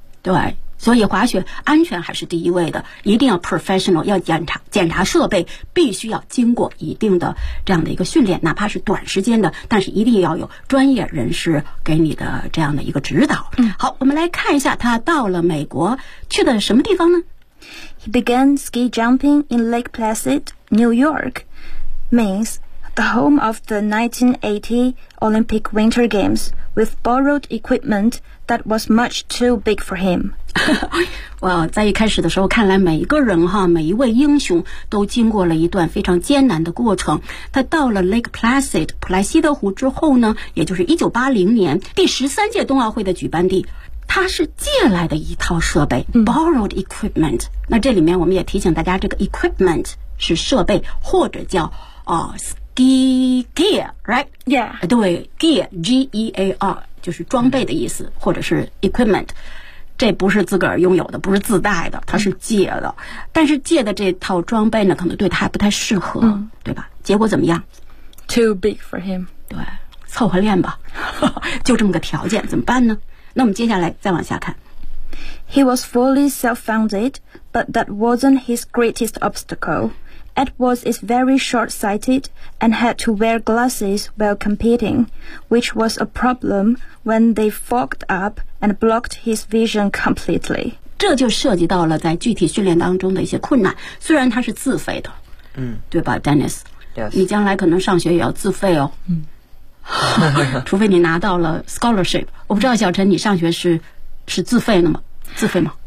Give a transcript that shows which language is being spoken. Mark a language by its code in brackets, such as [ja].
[zh] 对，所以滑雪安全还是第一位的，一定要 [en] professional， [zh] 要检查设备，必须要经过一定的这样的一个训练，哪怕是短时间的，但是一定要有专业人士给你的这样的一个指导。好，我们来看一下他到了美国去的什么地方呢？ [en] He began ski jumping in Lake Placid, New York, Maine, the home of the 1980 Olympic Winter Games, with borrowed equipment that was much too big for him. [zh] 哇，在一开始的时候，看来每一个人哈，每一位英雄都经过了一段非常艰难的过程。他到了 Lake Placid 普莱西德湖之后呢，也就是1980年第13届冬奥会的举办地。他是借来的一套设备 [en] borrowed equipment。 [zh] 那这里面我们也提醒大家，这个 equipment 是设备或者叫 [en] ski gear， right？ Yeah， [zh] 对 ，gear G E A R 就是装备的意思，或者是 equipment。这不是自个儿拥有的，不是自带的，它是借的。但是借的这套装备呢，可能对他还不太适合，对吧？结果怎么样 [en] ？Too big for him。 [zh] 对，凑合练吧，就这么个条件，怎么办呢？那我们接下来再往下看。 [en] He was fully self-funded, but that wasn't his greatest obstacle. Edwards is very short-sighted and had to wear glasses while competing, which was a problem when they fogged up and blocked his vision completely. [zh] 这就涉及到了在具体训练当中的一些困难。虽然他是自费的，嗯，对吧 ，Dennis？ [en] Yes. [zh] 你将来可能上学也要自费哦。嗯。除非你拿到了 scholarship， 我不知道小陈你上学是自费的吗？自费吗